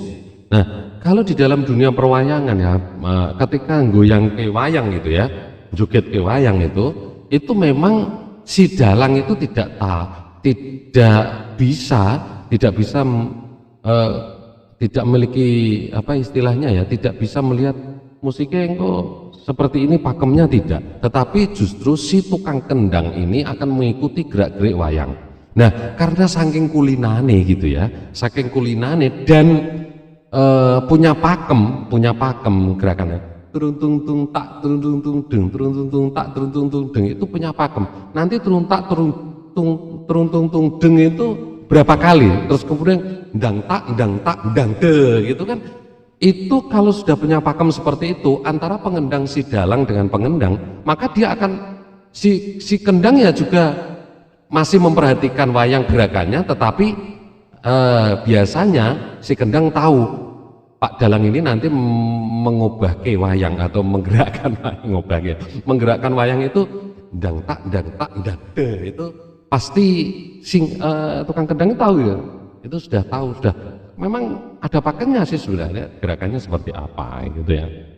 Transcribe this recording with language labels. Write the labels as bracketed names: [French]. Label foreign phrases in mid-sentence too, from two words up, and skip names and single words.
[Indonesian] Nah, kalau di dalam dunia perwayangan ya, ketika goyang ke wayang gitu ya, joget ke wayang itu memang si dalang itu tidak bisa tidak memiliki apa istilahnya ya, tidak bisa melihat musiknya yang kok seperti ini pakemnya tidak, tetapi justru si tukang kendang ini akan mengikuti gerak-gerik wayang. Nah, karena saking kulinane gitu ya, saking kulinane dan punya pakem gerakannya. Turun tung tung tak, turun tung tung deng, turun tung tung tak, turun tung tung deng, itu punya pakem. Nanti turun tak, turun tung tung deng itu berapa kali? Terus kemudian dang tak, dang de gitu kan. Itu kalau sudah punya pakem seperti itu antara pengendang si dalang dengan pengendang, maka dia akan si kendang ya juga masih memperhatikan wayang gerakannya, tetapi biasanya si kendang tahu Pak dalang ini nanti mengubah ke wayang atau menggerakkan wayang itu dang tak de itu pasti tukang kendang tahu ya, itu sudah tahu, sudah memang ada pakainya sih sebenarnya gerakannya seperti apa gitu ya.